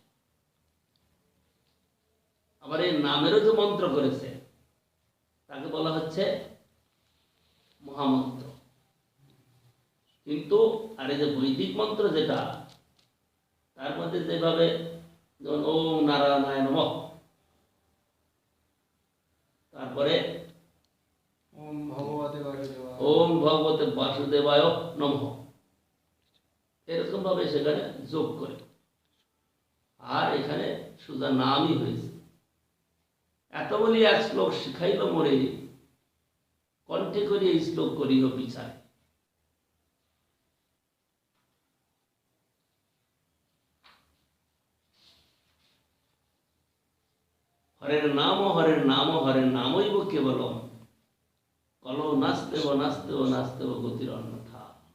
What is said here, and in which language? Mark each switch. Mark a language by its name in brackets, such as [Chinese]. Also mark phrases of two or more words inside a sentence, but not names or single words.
[Bangla] আবার এই নামেরও যে মন্ত্র করেছে তাকে বলা হচ্ছে মহামন্ত্র। কিন্তু আর এই যে বৈদিক মন্ত্র যেটা, তার মধ্যে যেভাবে যেমন [Sanskrit] ওম নারায়ণায় নমঃ, [Bangla] তারপরে [Sanskrit] ওম ভগবতে বাসুদেবায়, ওম ভগবতে বাসুদেবায় নমঃ, [Bangla] এরকম ভাবে সেখানে যোগ করে, আর এখানে সোজা নামই হয়েছে। এত বলি এক শ্লোক শিখাইল মোরে, কণ্ঠে করি এই শ্লোক করিও বিচার। [Sanskrit] হরের নাম হরের নাম হরের নামইব কেবলম, কলো নাস্তেব নাস্তেব নাস্তেব গতির অন্যথা।